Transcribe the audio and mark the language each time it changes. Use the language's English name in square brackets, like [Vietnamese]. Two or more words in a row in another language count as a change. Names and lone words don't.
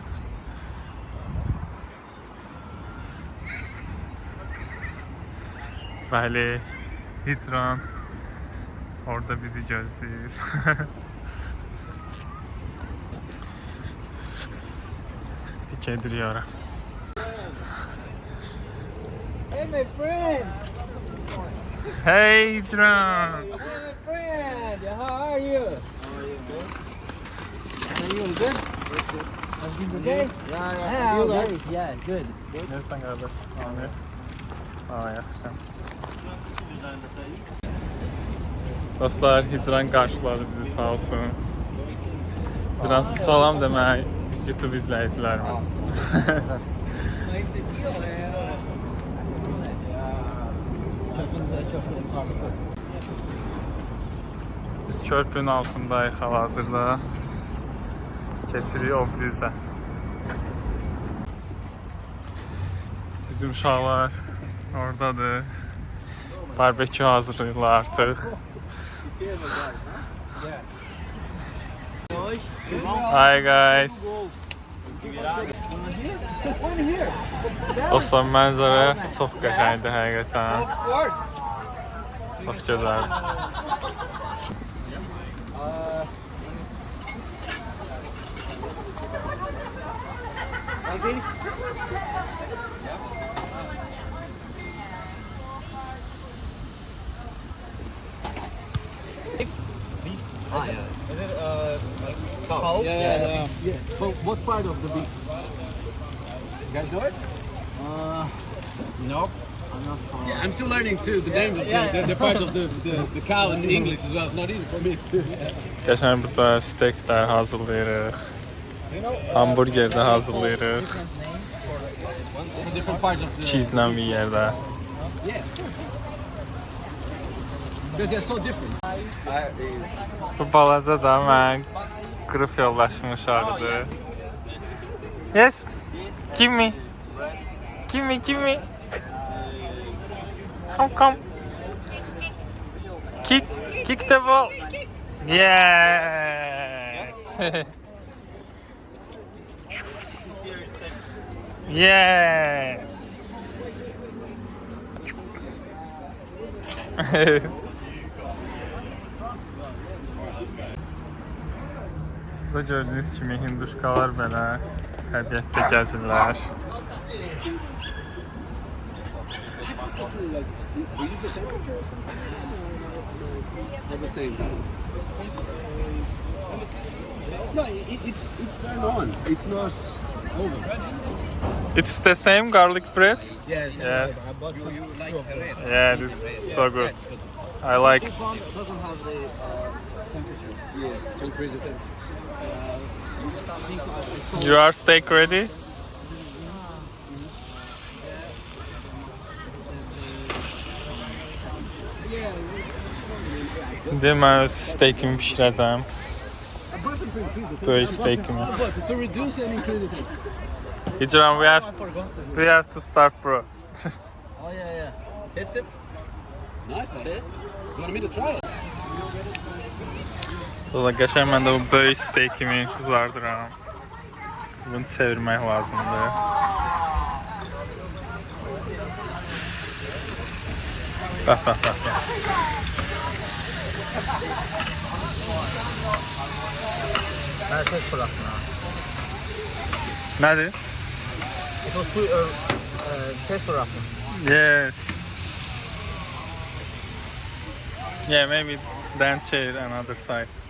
[Azerbaijani] Bəli, Hidran orada bizi gözləyir. Gedirik ora. [English] Hey, my friend! Hey, Hidran! Hey, my friend! How are you? How are you? Good? Everything okay? Yeah, okay. Yeah, good. [Turkish] Nereden kardeş? Abi. Aa, [Azerbaijani] yaxşı. Dostlar, Hidran qarşıladı bizi, sağ olsun. Hidran, salam demək YouTube izləyicilərimə. [English] Nice to meet you, man. [Azerbaijani] Biz körpünün altındayıq hal-hazırda. Keçirik Obrizə. Bizim uşaqlar oradadır. Barbekü hazırlayırlar artıq. [English] Hi guys. [Azerbaijani] Dostlar, mənzərə çox qəşəngdir həqiqətən. [English] Of course. [Azerbaijani] Çox gözəl. [English] Like this? Ah, yeah. Is it like cow? Yeah. But what part of the beef? You guys know it? Nope. Yeah, I'm still learning too the names of the parts of the cow in English as well. It's not easy for me to. [Azerbaijani] Qəşəng burada steaklər hazırlayırıq. Hamburger də hazırlayırıq. [English] The different parts of the. [Azerbaijani] Cheese-lə bir yerdə. [English] Yeah. Because they're so different. [Azerbaijani] Bu balaca da mən qruf yoldaşım uşağıdır. [English] Yes. Give me. Give me, give me. Come, come. Kick the ball. Yes. Yes. [Azerbaijani] Burada gördüğünüz kimi hinduşkalar belə təbiətdə gəzirlər. [English] The same. No, it's turned on. It's not over. It's the same garlic bread? Yes. Yeah. I bought two. You like the red? Yeah, this is so good. I like. This one doesn't have the temperature. Yeah, so crazy thing. Your steak ready? [Azerbaijani] İndi mən öz steakimi bişirəcəm. Böyük steakimi. [English] To reduce and increase the thing. Hicran, we have to start, bro. Oh, yeah. Taste it. Nice, man. You want me to try it? [Azerbaijani] O da qəşəng mən də bu böyük steakimi qızardıram. Bunu çevirmək lazımdır. Bax. [Turkish] Ben tek bıraktım ha. [Azerbaijani] Nədir? [English] It was too, test bıraktım. Yes. Yeah, maybe then change another side.